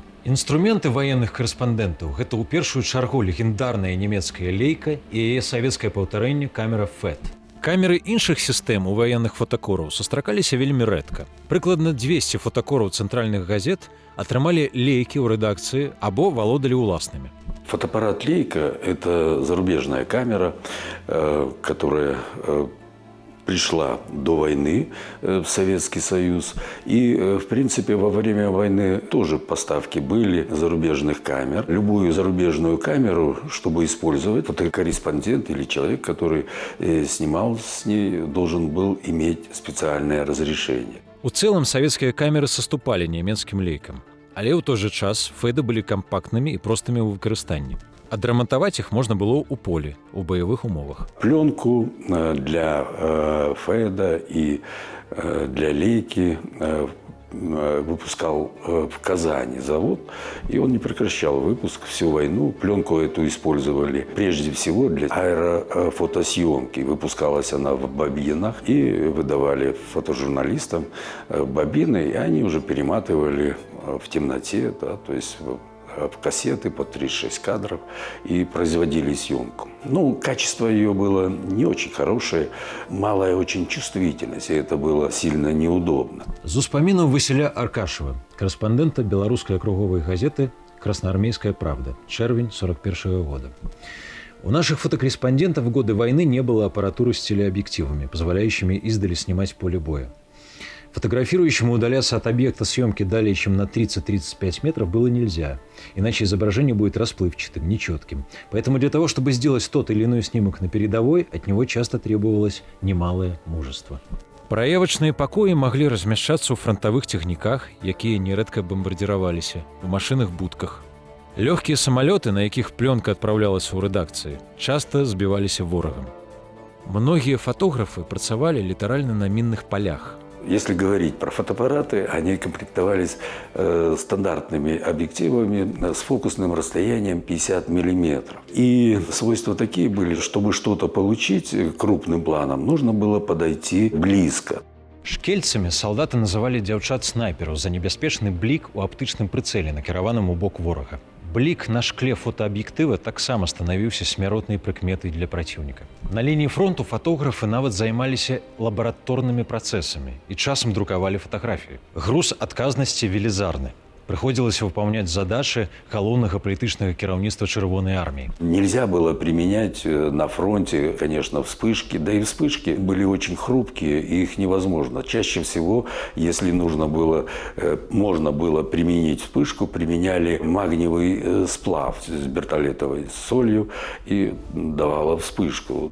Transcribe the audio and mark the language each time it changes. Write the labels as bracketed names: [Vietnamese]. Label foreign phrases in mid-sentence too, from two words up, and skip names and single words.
[Belarusian] Інструменты ваенных карэспандэнтаў – гэта ў першую чаргу легендарная нямецкая лейка і яе савецкае паўтарэнне камера FET. Камеры іншых сістэм у ваенных фотакораў сустракаліся вельмі рэдка. Прыкладна 200 фотакораў цэнтральных газет атрымалі лейкі ў рэдакцыі або валодалі ўласнымі. [Russian] Фотоаппарат «Лейка» – это зарубежная камера, которая пришла до войны в Советский Союз. И, в принципе, во время войны тоже поставки были зарубежных камер. Любую зарубежную камеру, чтобы использовать, фотокорреспондент или человек, который снимал с ней, должен был иметь специальное разрешение. [Belarusian] У цэлым савецкія камеры саступалі нямецкім лейкам. Але ў той жа час фэды былі кампактнымі і простымі ў выкарыстанні. Адрамантаваць іх можна было ў полі, у баявых умовах. [Russian] Пленку для фэда и для лейки выпускал в Казани завод, и он не прекращал выпуск всю войну. Пленку эту использовали прежде всего для аэрофотосъемки. Выпускалась она в бобинах, и выдавали фотожурналистам бобины, и они уже перематывали в темноте, да, то есть в кассеты по 36 кадров и производили съемку. Ну, качество ее было не очень хорошее, малая очень чувствительность, и это было сильно неудобно. [Belarusian] З успамінаў Васіля Аркашева, карэспандэнта беларускай акруговай газеты «Красноармейская правда», чэрвень 41 года. [Russian] У наших фотокорреспондентов в годы войны не было аппаратуры с телеобъективами, позволяющими издали снимать поле боя. Фотографирующему удаляться от объекта съемки далее, чем на 30-35 метров, было нельзя, иначе изображение будет расплывчатым, нечетким. Поэтому для того, чтобы сделать тот или иной снимок на передовой, от него часто требовалось немалое мужество. [Belarusian] Праявачныя пакоі маглі размяшчацца ў франтавых цягніках, якія нерэдка бамбардзіраваліся, у машынах-будках. Лёгкія самалёты, на якіх плёнка адпраўлялася ў рэдакцыі, часта збіваліся ворагам. Многія фотографы працавалі літаральна на мінных палях. [Russian] Если говорить про фотоаппараты, они комплектовались стандартными объективами с фокусным расстоянием 50 мм. И свойства такие были, чтобы что-то получить крупным планом, нужно было подойти близко. [Belarusian] Шкельцамі салдаты называлі дзяўчат-снайпераў за небяспечны блік у аптычным прыцэле, накіраваным у бок ворага. Блік на шкле фотааб'ектыва таксама станавіўся смяротнай прыкметай для праціўніка. На лініі фронту фатографы нават займаліся лабараторнымі працэсамі і часам друкавалі фатаграфіі. Груз адказнасці велізарны. [Russian] Приходилось выполнять задачи [Belarusian] галоўнага палітычнага кіраўніцтва Чырвонай армии. [Russian] Нельзя было применять на фронте, конечно, вспышки. Да и вспышки были очень хрупкие, и их невозможно. Чаще всего, если можно было применить вспышку, применяли магниевый сплав с бертолетовой солью и давала вспышку.